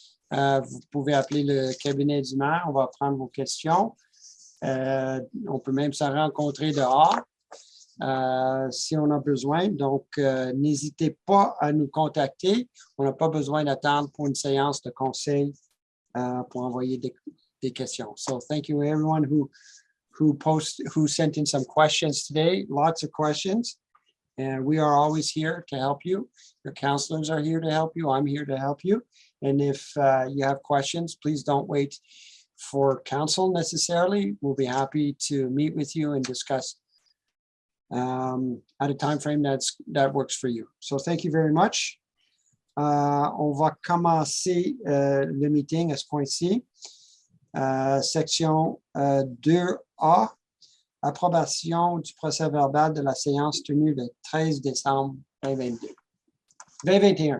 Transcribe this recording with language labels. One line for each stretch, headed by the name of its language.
French: Vous pouvez appeler le cabinet du maire, on va prendre vos questions. On peut même se rencontrer dehors si on a besoin. Donc, n'hésitez pas à nous contacter. On n'a pas besoin d'attendre pour une séance de conseil pour envoyer des questions.
English: So, thank you everyone who sent in some questions today. Lots of questions. And we are always here to help you. Your counselors are here to help you. I'm here to help you. And if you have questions, please don't wait for counsel necessarily. We'll be happy to meet with you and discuss at a time frame that works for you. So thank you very much.
French: On va commencer le meeting à ce point-ci. Section 2A, approbation du procès-verbal de la séance tenue le 13 décembre 2021.